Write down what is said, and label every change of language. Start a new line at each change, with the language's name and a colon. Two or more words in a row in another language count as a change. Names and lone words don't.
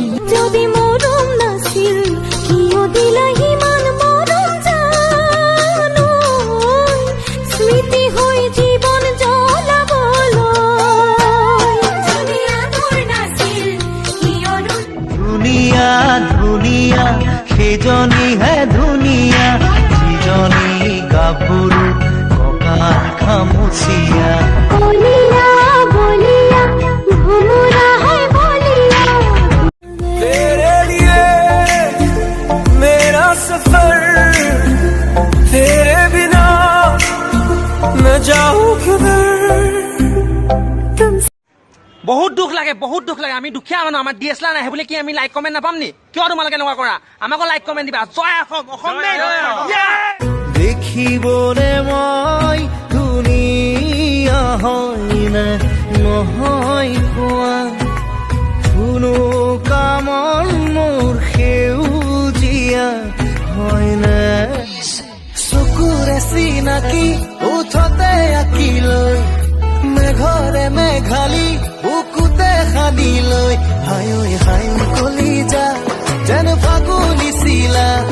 Assamese: যদি মরম নাছিল কিয় দিলাহি মান মরম জানো স্মৃতি হৈ জীবন জ্বলাবলৈ দুনিয়া তোৰ নাছিল কিয় দুনিয়া দুনিয়া সেজনীহে ধুনীয়া যিজনী গাভৰু কঁকাল খামুচিয়া বলিয়া বলিয়া ভমরা হয় বলিয়া
Hindi: तेरे लिए मेरा सफर तेरे बिना मैं जाऊं किधर
Assamese: বহুত দুখ লাগে আমি দুখীয়া মানুহ আমাৰ ডিএসএলআৰ নাহে বুলি কি আমি
English: like comment
Assamese: নাপাম নি কিয় তোমালোকে এনেকুৱা কৰা আমাকো
English: like comment
Assamese: দিবা জয় অসম দেখিবলে মই ধুনীয়া হয় নে নহয় কোৱা কোনো কামৰ মোৰ সেউজীয়া হয় নে চকুৰে চিনাকি উঠতে আঁকি লৈ মেঘৰে মেঘালি বুকুতে সানি লৈ হায় হায় কলিজা যেন ফাগুনি চিলা